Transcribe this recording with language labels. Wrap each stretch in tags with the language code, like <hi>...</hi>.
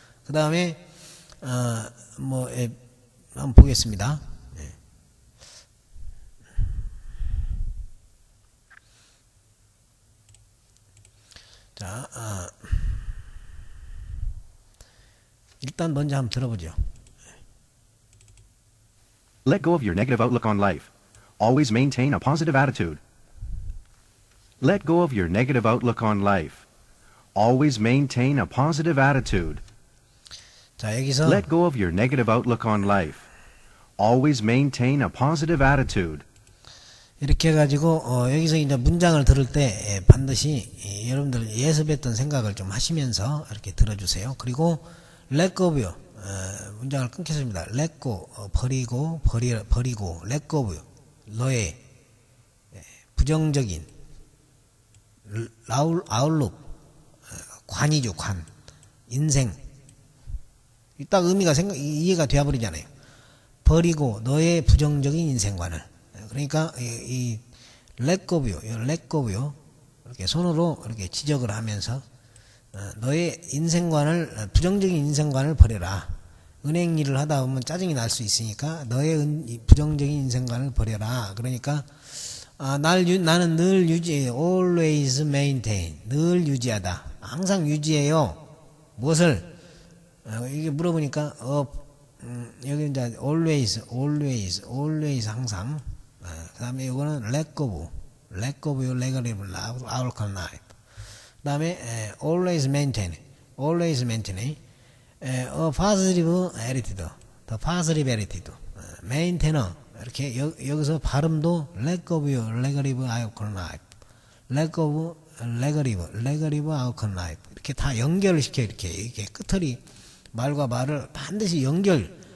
<ko>그 다음에 한번 보겠습니다. 자, 일단 먼저 한번 들어보죠.</ko> <en>Let go of your negative outlook on life. Always maintain a positive attitude. Let go of your negative outlook on life. Always maintain a positive attitude.</en> <ko>자, 여기서</ko> <en>Let go of your negative outlook on life. Always maintain a positive attitude.</en> <ko>이렇게 해가지고 여기서 이제 문장을 들을 때 반드시 여러분들 예습했던 생각을 좀 하시면서 이렇게 들어주세요. 그리고</ko> <en>let go of you,</en> <ko>문장을 끊겠습니다.</ko> <en>let go,</en> <ko>버리고</ko> <en>let go of you,</en> <ko>너의 부정적인</ko> <en>outlook,</en> <ko>관이죠. 관, 인생. 딱 의미가 이해가 되어버리잖아요. 버리고 너의 부정적인 인생관을. 그러니까 이</ko> <en>let go of you</en> <ko>이렇게 손으로 이렇게 지적을 하면서 너의 인생관을, 부정적인 인생관을 버려라. 은행 일을 하다 보면 짜증이 날 수 있으니까 너의 부정적인 인생관을 버려라. 그러니까 나는 늘 유지해요.</ko> <en>always maintain,</en> <ko>늘 유지하다. 항상 유지해요. 무엇을? 이게 물어보니까 여기 이제 always 항상. 그 다음에 이거는</ko> <en>let go of your negative outlook on life.</en> <ko>그 다음에</ko> <en>always maintain a positive attitude, the positive attitude, maintain.</en> <ko>이렇게 여기서 발음도</ko> <en>let go of your negative outlook on life, let go of negative outlook on life.</en> <ko>이렇게 다 연결을 시켜. 이렇게 끝털이 말과 말을 반드시 연결.</ko>